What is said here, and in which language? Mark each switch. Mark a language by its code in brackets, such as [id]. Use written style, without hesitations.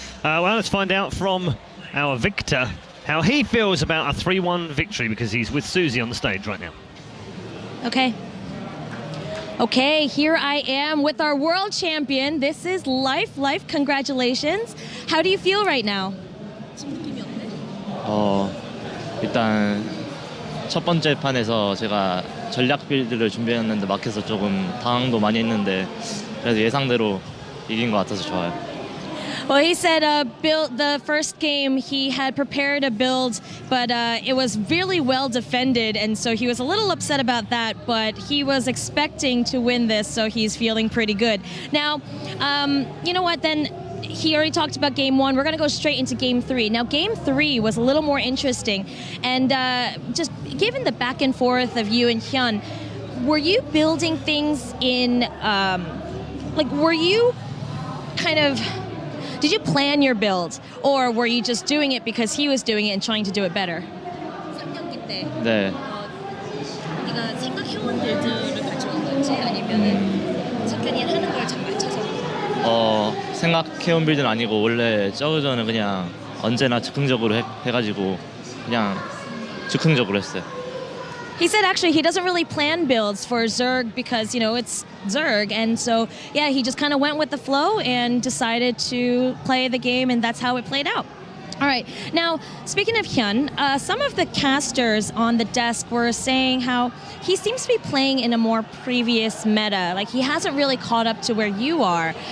[en] Well, let's find out from our Victor how he feels about a 3-1 victory, because he's with Susie on the stage right now. Okay, here I am with our world champion. This is Life. Life, congratulations. How do you feel right now? [ko] 일단 첫 번째 판에서 제가 전략 빌드를 준비했는데 막혀서 조금 당황도 많이 했는데 그래도 예상대로 이긴 것 같아서 좋아요. [en] Well, he said the first game he had prepared a build, but it was really well defended, and so he was a little upset about that, but he was expecting to win this, so he's feeling pretty good. Now, you know what, then he already talked about game 1. We're going to go straight into game 3. Now, game 3 was a little more interesting, and just given the back and forth of you and HyuN, were you building things in, were you kind of... Did you plan your build, or were you just doing it because he was doing it and trying to do it better? [ko] 네. 네가 생각해온 빌드를 가져온 건지 아니면은 작가님 하는 걸 잘 맞춰서? 생각해온 빌드는 아니고 원래 저그전은 그냥 언제나 즉흥적으로 해가지고 그냥 즉흥적으로 했어요. [en] He said actually he doesn't really plan builds for Zerg because, you know, it's Zerg, and so yeah, he just kind of went with the flow and decided to play the game, and that's how it played out. All right, now speaking of HyuN, some of the casters on the desk were saying how he seems to be playing in a more previous meta, like he hasn't really caught up to where you are.